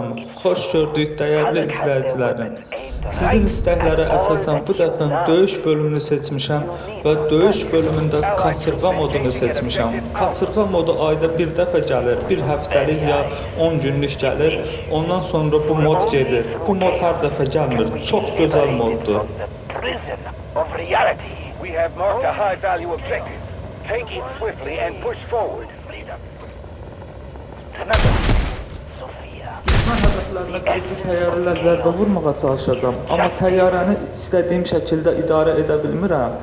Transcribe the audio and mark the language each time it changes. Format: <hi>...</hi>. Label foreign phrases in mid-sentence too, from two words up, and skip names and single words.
<az>Xoş gördük dəyərli izləyicilərim. Sizin istəklərə əsasən bu dəfə döyüş bölümünü seçmişəm və döyüş bölümündə kasırğa modunu seçmişəm. Kasırğa modu ayda bir dəfə gəlir, bir həftəlik ya 10 günlük gəlir. Ondan sonra bu mod gedir. Bu mod hər dəfə gəlmir. Çox gözəl moddur.</az> <en>We have marked a high-value objective. Take it swiftly and push forward.</en> <az>Düşmən hədəflərinə qırıcı təyyarə ilə zərbə vurmağa çalışacağam. Amma təyyarəni istədiyim şəkildə idarə edə bilmirəm.</az>